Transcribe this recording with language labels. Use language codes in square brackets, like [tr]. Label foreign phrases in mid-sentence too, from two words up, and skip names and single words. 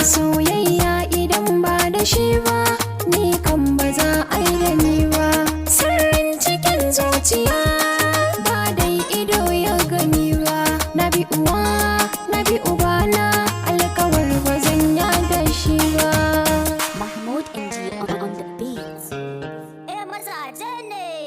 [ha] Soyayya idan ba da shi ba, ni kan ba za a yi da ni ba. Sirrin cikin zuciya ba dai ido ya gani ba. Na bi uwa, na bi uba na, alkawar ba zan yada shi ba. [en] Mahmoud M G on, on the beat. [ha] Eh, mazaje ne.